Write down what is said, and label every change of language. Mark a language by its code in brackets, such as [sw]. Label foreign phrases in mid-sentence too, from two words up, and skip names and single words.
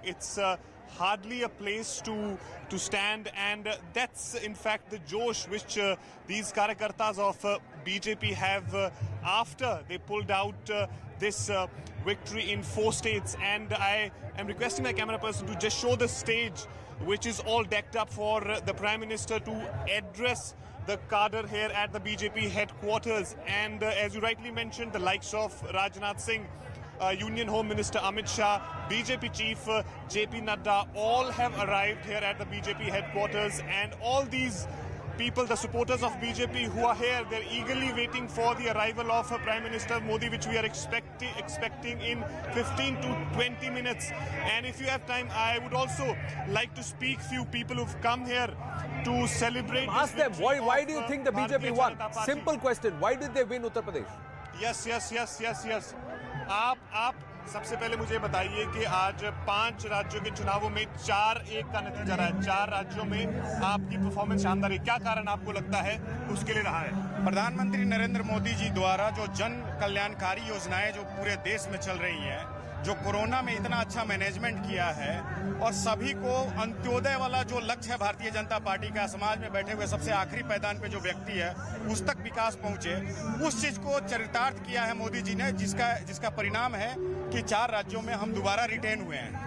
[en] It's hardly a place to stand, and that's in fact the josh which these karyakartas of BJP have after they pulled out this victory in 4 states. And I am requesting my camera person to just show the stage, which is all decked up for the Prime Minister to address the cadre here at the BJP headquarters. And as you rightly mentioned, the likes of Rajnath Singh, Union Home Minister Amit Shah, BJP Chief JP Nadda, all have arrived here at the BJP headquarters. And all these people, the supporters of BJP who are here, they're eagerly waiting for the arrival of Prime Minister Modi, which we are expecting in 15 to 20 minutes. And if you have time, I would also like to speak few people who've come here to celebrate. Ask them, why do you think the BJP won? Simple question, why did they win Uttar Pradesh? Yes. [hi] आप सबसे पहले मुझे बताइए कि आज 5 राज्यों के चुनावों में 4-1 का नतीजा रहा है। 4 राज्यों में आपकी परफॉर्मेंस शानदार है। क्या कारण आपको लगता है उसके लिए रहा है? प्रधानमंत्री नरेंद्र मोदी जी द्वारा जो जन कल्याणकारी योजनाएं जो पूरे देश में चल रही हैं, जो कोरोना में इतना अच्छा मैनेजमेंट किया है और सभी को अंत्योदय वाला जो लक्ष्य है भारतीय जनता पार्टी का, समाज में बैठे हुए सबसे आखिरी पैदान पे जो व्यक्ति है उस तक विकास पहुंचे, उस चीज को चरितार्थ किया है मोदी जी ने, जिसका परिणाम है कि 4 राज्यों में हम दोबारा रिटेन हुए हैं।